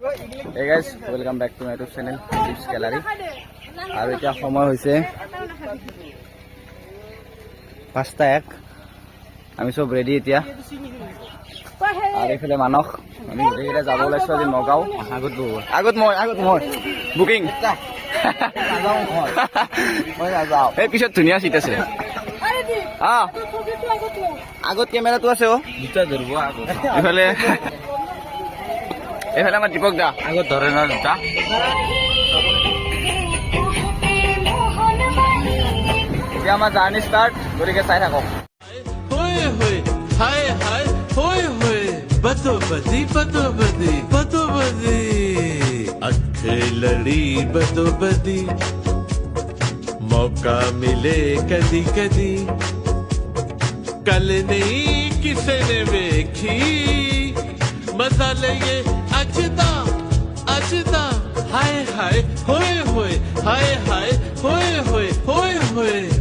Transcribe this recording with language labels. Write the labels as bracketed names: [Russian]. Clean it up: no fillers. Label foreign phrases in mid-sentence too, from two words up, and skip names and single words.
[English] Hey guys, welcome back to my YouTube channel, Tips Gallery. [Assamese] আৰু এতিয়া সময় হৈছে 5:01 আমি সব ৰেডি এতিয়া আৰু এফালে মানস আমি গোটেইকেইটা যাব ওলাইছো আজি নগাঁও আগত মই বুকিং মই নাযাওঁ এই পিছত ধুনীয়া চিট আছে আগত কেমেৰাটো আছে দুটা ধৰিব এইফালে আমাৰ দীপক দা আগত ধৰে ন দুটা এতিয়া আমাৰ [English] journey start [Assamese] গতিকে চাই থাকক [Punjabi] ਬਦੋਬਦੀ ਅੱਖ ਲੜੀ ਬਦੋਬਦੀ ਮੌਕਾ ਮਿਲੇ ਕਦੀ ਕਦੀ ਕੱਲ੍ਹ ਨਹੀਂ ਕਿਸੇ ਨੇ ਦੇਖੀ ਮਜ਼ਾ ਲੈ ਇਹ ਅਜਦਾ ਅਜਦਾ ਹਾਏ ਹਾਏ ਹੋਏ ਹੋਏ ਹਾਏ ਹਾਏ ਹੋਏ ਹੋਏ ਹੋਏ ਹੋਏ